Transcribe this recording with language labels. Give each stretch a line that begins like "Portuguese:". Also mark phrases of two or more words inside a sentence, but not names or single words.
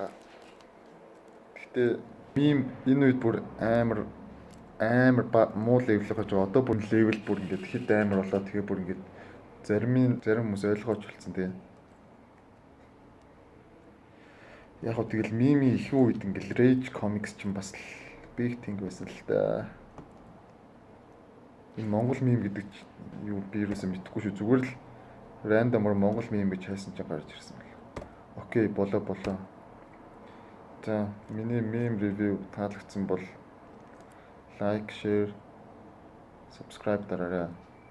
Mongolian: Гэтэ мим энэ үед бүр амар муу левел гэж байгаа. Одоо бүр левел бүр ингээд хит амар болоод тэгээ бүр ингээд зарим хүмүүс ойлгооч болсон тийм. Яг хөө тэгэл мими их үед ингээл Rage Comics ч юм бас
English: big thing
Mongolian: байсан л да. Энэ Монгол мим гэдэг юу би юусаа мэдэхгүй шүү. Зүгээр л random-ор Монгол мим гэж хайсан чинь гарч ирсэн байна. Окей, болоо. За, миний мим ревю таалагдсан бол лайк,
English: share, subscribe
Mongolian: дараарай.